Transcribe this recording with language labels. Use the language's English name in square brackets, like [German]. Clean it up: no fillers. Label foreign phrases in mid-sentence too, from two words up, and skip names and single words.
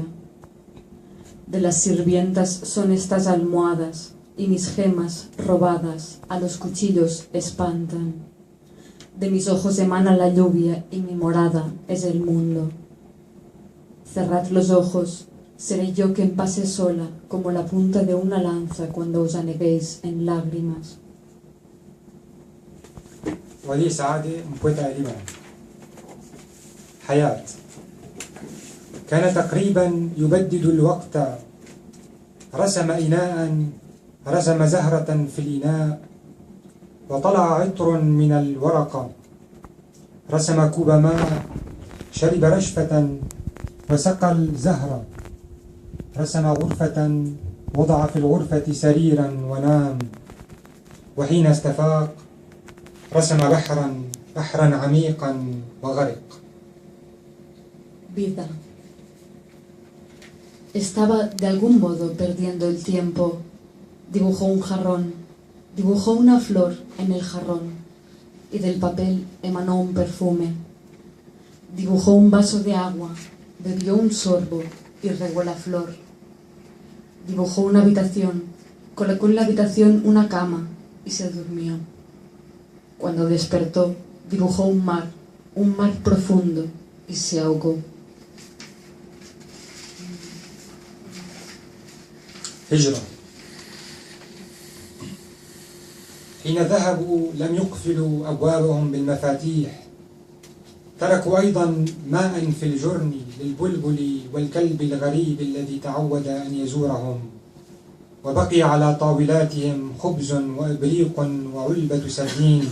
[Spanish] De las sirvientas son estas almohadas y mis gemas robadas a los cuchillos espantan. De mis ojos emana la lluvia y mi morada es el mundo. Cerrad los ojos, seré yo quien pase sola como la punta de una lanza cuando os aneguéis en lágrimas. [Arabic] ولي سعادة مبوتا لبنان. حياة. كان تقريبا يبدد الوقت، رسم إناء، رسم زهرة في الإناء، وطلع عطر من الورقة، رسم كوب ماء، شرب رشفة وسقى الزهرة، رسم غرفة، وضع في الغرفة سريرا ونام، وحين استفاق رسم بحرا عميقا وغرق. [Spanish] Vida. Estaba de algún modo perdiendo el tiempo. Dibujó un jarrón, dibujó una flor en el jarrón y del papel emanó un perfume. Dibujó un vaso de agua, bebió un sorbo y regó la flor. Dibujó una habitación, colocó en la habitación una cama y se durmió. Cuando despertó, dibujó un mar profundo y se ahogó. [Arabic] هجرة. حين ذهبوا لم يقفلوا أبوابهم بالمفاتيح، تركوا أيضا ماء في الجرن للبلبل والكلب الغريب الذي تعود أن يزورهم، وبقي على طاولاتهم خبز وإبريق وعلبة سردين.